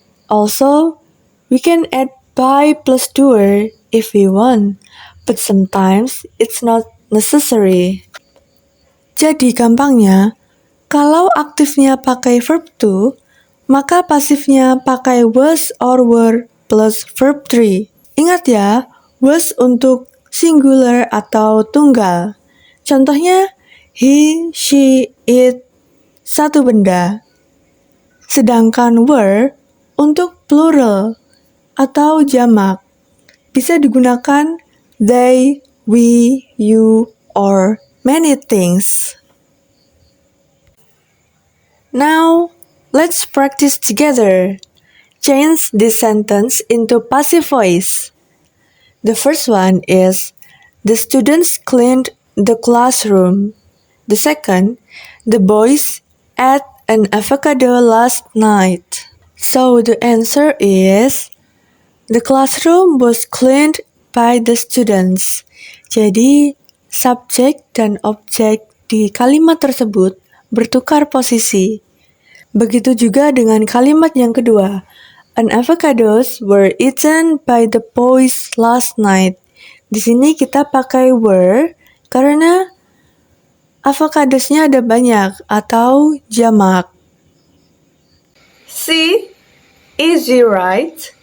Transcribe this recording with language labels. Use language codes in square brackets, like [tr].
[en] Also, we can add by plus doer if we want, but sometimes it's not necessary. [id] Jadi gampangnya, kalau aktifnya pakai verb to, maka pasifnya pakai was or were plus verb 3. Ingat ya, was untuk singular atau tunggal. Contohnya, he, she, it, satu benda. Sedangkan were untuk plural atau jamak. Bisa digunakan they, we, you, [en] or many things. Now, Let's practice together. Change this sentence into passive voice. The first one is, the students cleaned the classroom. The second, the boys ate an avocado last night. So the answer is, the classroom was cleaned by the students. [id] Jadi, subjek dan objek di kalimat tersebut bertukar posisi. Begitu juga dengan kalimat yang kedua. [en] An avocados were eaten by the boys last night. [id] Di sini kita pakai were karena avocadosnya ada banyak atau jamak. [en] See? Easy, right?